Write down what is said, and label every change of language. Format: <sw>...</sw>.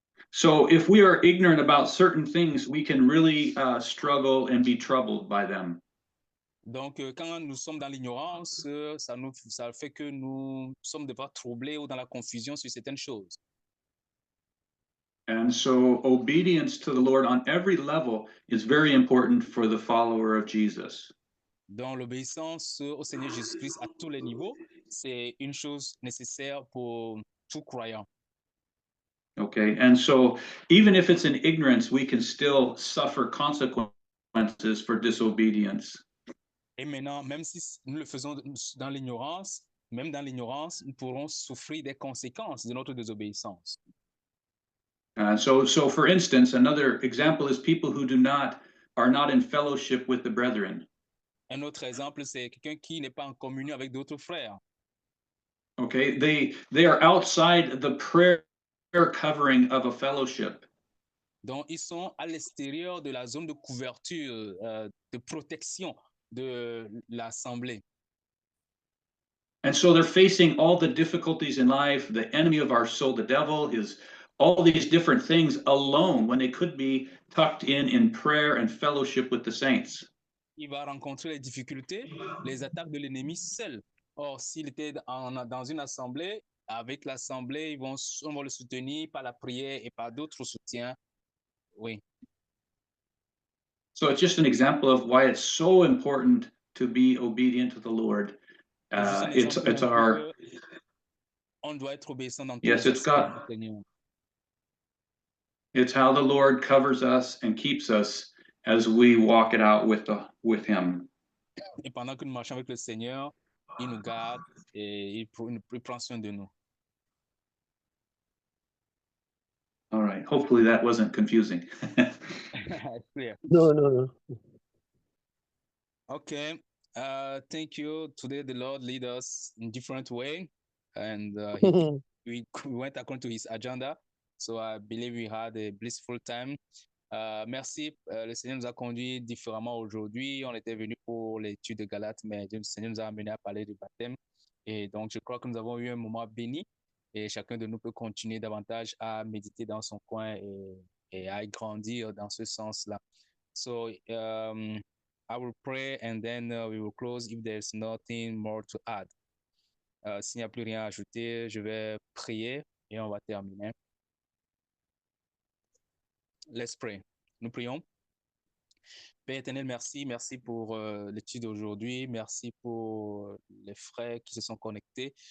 <en>So if we are ignorant about certain things, we can really struggle and be troubled by them.</en> <fr>Donc, quand nous sommes dans l'ignorance, ça fait que nous sommes des fois troublés ou dans la confusion sur certaines choses.</fr> <en>And so obedience to the Lord on every level is very important for the follower of Jesus.</en> <fr>Donc, l'obéissance au Seigneur Jésus-Christ à tous les niveaux, c'est une chose nécessaire pour tout croyant.</fr> <en>Okay, and so even if it's in ignorance, we can still suffer consequences for disobedience.</en> <fr>Et maintenant, même si nous le faisons dans l'ignorance, nous pourrons souffrir des conséquences de notre désobéissance.</fr> <en>So for instance, another example is people who are not in fellowship with the brethren.</en> <fr>Un autre exemple, c'est quelqu'un qui n'est pas en communion avec d'autres frères.</fr> <en>Okay, they are outside the prayer covering of a fellowship.</en> <fr>Donc, ils sont à l'extérieur de la zone de couverture, de protection de l'assemblée.</fr> <en>And so they're facing all the difficulties in life. The enemy of our soul, the devil, is all these different things alone when they could be tucked in prayer and fellowship with the saints.</en> <fr>Il va rencontrer les difficultés, les attaques de l'ennemi seul. Or, s'il était dans une assemblée, avec l'assemblée, on va le soutenir par la prière et par d'autres soutiens. Oui.</fr> <en>So it's just an example of why it's so important to be obedient to the Lord. It's our</en> <fr>on doit être obéissant dans tous</fr> <en>yes,</en> <fr>les</fr> <en>it's God.</en> <fr>aspects du Seigneur.</fr> <en>It's how the Lord covers us and keeps us as we walk it out with Him.</en> <fr>Et pendant que nous marchons avec le Seigneur, il nous garde et il prend soin de nous.</fr> <en>All right. Hopefully that wasn't confusing. Clear. No. Okay. Thank you. Today the Lord lead us in different way, and we went according to His agenda. So I believe we had a blissful time.</en> <fr>Merci. Le Seigneur nous a conduits différemment aujourd'hui. On était venu pour l'étude de Galates, mais le Seigneur nous a amené à parler du baptême. Et donc, je crois que nous avons eu un moment béni et chacun de nous peut continuer davantage à méditer dans son coin et à grandir dans ce sens-là.</fr> <en>So, I will pray and then we will close if there's nothing more to add.</en> <fr>S'il n'y a plus rien à ajouter, je vais prier et on va terminer.</fr> <en>Let's pray.</en> <fr>Nous prions. Père éternel, merci pour l'étude d'aujourd'hui, merci pour les frères qui se sont connectés.</fr>